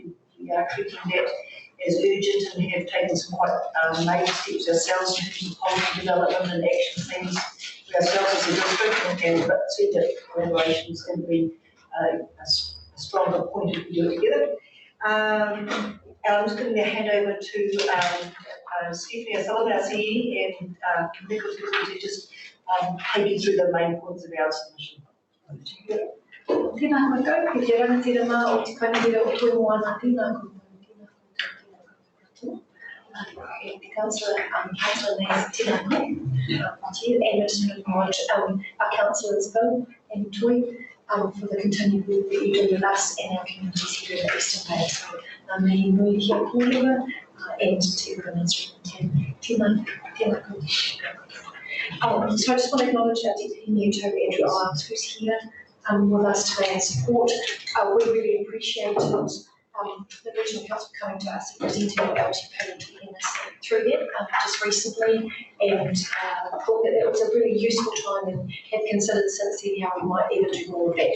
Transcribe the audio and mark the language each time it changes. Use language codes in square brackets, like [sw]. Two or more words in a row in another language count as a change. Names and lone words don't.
[en] We are treating that as urgent and have taken some quite major steps ourselves in terms of policy development and action plans for ourselves as a district, but certainly collaboration is going to be a stronger point if we do it together. I'm just going to hand over to Stephanie Sullivan, our CE, and Nicholas to just take you through the main points of our submission. [mi] Tēnā koutou, ki te rangatira mā o te kainatira o tui moana, tēnā koutou. [en] The councillor, Nays, [mi] tēnā koe, [en] to you, and just to acknowledge our councillors, Bill and Toy, for the continued work that you do with us and our communities here in the Eastern Bay. So, [mi] me nui kia kōrero, and te Minister, tēnā koe. [en] So I just want to acknowledge our Deputy Mayor Andrew Iles, who's here with us today and support. We really appreciate the Regional Council coming to us and presenting LTP and us through that just recently, and thought that it was a really useful time and have considered since then how we might even do more of that.